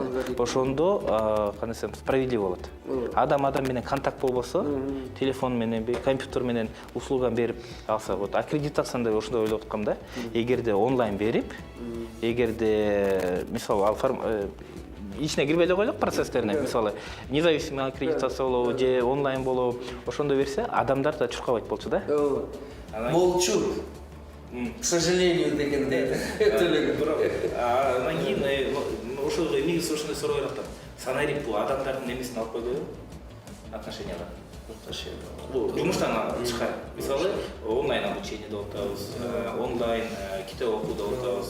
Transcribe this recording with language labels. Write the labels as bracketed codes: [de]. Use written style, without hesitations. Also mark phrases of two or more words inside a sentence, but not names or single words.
[ky] Ошондо кандай десем справедливо болот. Адам менен контакт болбосо, телефон менен, компьютер менен услуга берип алса болот. Аккредитацияны да ошондой ойлоп аткам да. Эгерде онлайн берип, эгерде мисалы ал ичине кирбей эле коелук процесстерине, мисалы [ru] независимый аккредитация [ky] болобу же онлайн болобу, ошондо берсе адамдар да чуркабайт болчу да. [ru] Молчу. К сожалению дегенде. [ky] Анан кийин ошол негизи ошондой суроо берип атат. Санарип бул адамдардын эмесин алып койбойбу? Отношенияга. Бул жумуштан тышкары. Мисалы [ru] онлайн обучение [ky] деп атабыз, онлайн китеп окуу деп атабыз.